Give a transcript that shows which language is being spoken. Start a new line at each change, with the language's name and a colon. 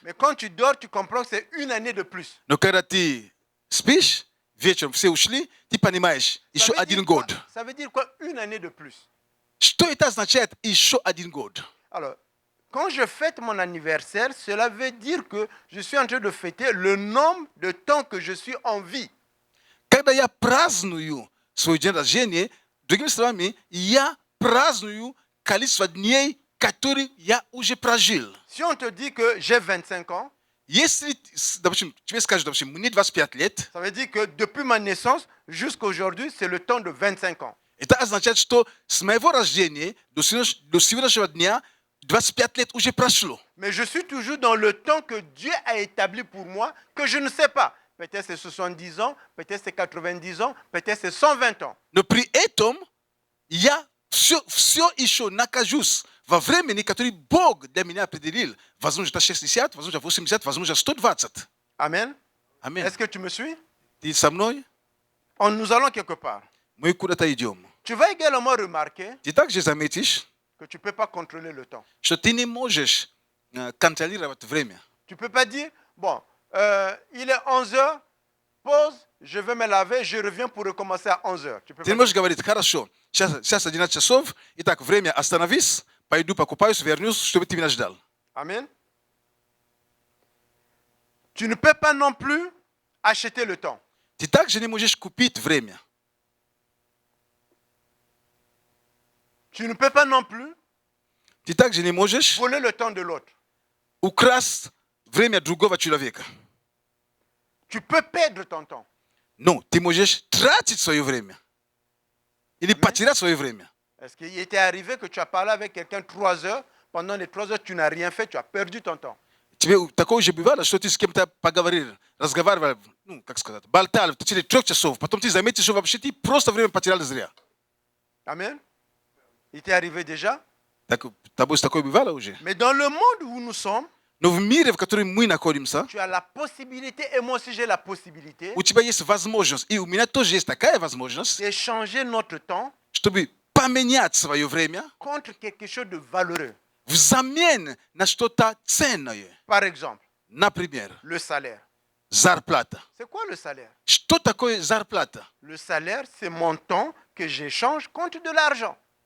French: Mais quand tu dors, tu comprends que c'est une année de plus.
Russian: Но когда ты спишь, вечером все ушли, ты понимаешь, еще один год.
French: Ça veut dire quoi, une année de plus?
Russian: Что это означает еще один год?
French: Alors, quand je fête mon anniversaire, cela veut dire que je suis en train de fêter le nombre de temps que je suis en vie.
Russian: Когда я праздную свой день рождения, другими словами, я праздную количество дней, которые я уже прожил.
French: Si on te dit que j'ai 25 ans,
Russian: Если, допустим, тебе скажут, допустим, мне 25 лет,
French: ça veut dire que depuis ma naissance jusqu'à aujourd'hui, c'est le temps de 25 ans.
Russian: это означает, что с моего рождения до сегодняшнего дня 25 лет уже прошло.
French: Mais je suis toujours dans le temps que Dieu a établi pour moi, que je ne sais pas. Peut-être c'est 70 ans, peut-être c'est 90 ans, peut-être c'est 120 ans.
Russian: Но при этом я все еще нахожусь во времени, которое Бог для меня определил. Возможно, 60, возможно, 80, возможно, 120.
French: Amen.
Russian: Аминь.
French: Est-ce que tu me suis?
Russian: Ты со мной?
French: Nous allons quelque part.
Russian: Мы куда-то идем.
French: Tu vas également remarquer
Russian: Ты также заметишь,
French: que tu ne peux pas contrôler le temps.
Russian: что ты не можешь контролировать время.
French: Tu ne peux pas dire, bon, il est 11 heures, pause, je vais me laver, je reviens pour recommencer à 11 heures. Tu peux
Russian: Ты не
French: pas
Russian: можешь говорить, хорошо, сейчас 11 часов, итак, время, остановись, пойду покупаюсь, вернусь, чтобы ты меня ждал.
French: Amen. Tu ne peux pas non plus acheter le temps.
Russian: Ты также не можешь купить время.
French: Tu ne peux pas non plus
Russian: Ты также не можешь
French: voler le temps de l'autre.
Russian: украсть время другого человека.
French: Tu peux perdre ton temps.
Russian: Но ты можешь тратить свое время. Или потерять свое время.
French: Est-ce qu'il était arrivé que tu as parlé avec quelqu'un 3 heures, pendant les 3 heures, tu n'as rien fait, tu as perdu ton temps?
Russian: Тебе такое же бывало, что ты с кем-то поговорил, разговаривал, ну, как сказать, болтал в течение 3 часов, потом ты заметишь, что вообще ты просто время потерял зря.
French: Amen. Il t'est arrivé déjà?
Russian: Так, тобой такое бывало уже?
French: Mais dans le monde où nous sommes,
Russian: Но в мире, в котором мы находимся,
French: tu as la possibilité, et moi aussi j'ai la possibilité,
Russian: у тебя есть возможность, и у меня тоже есть такая возможность,
French: d'échanger notre temps
Russian: чтобы поменять свое время
French: contre quelque chose de valeureux.
Russian: Взамен на что-то ценное.
French: Par exemple,
Russian: Например,
French: le salaire.
Russian: зарплата.
French: C'est quoi le salaire?
Russian: Что такое зарплата?
French: Le salaire, c'est mon temps que j'échange contre de l'argent.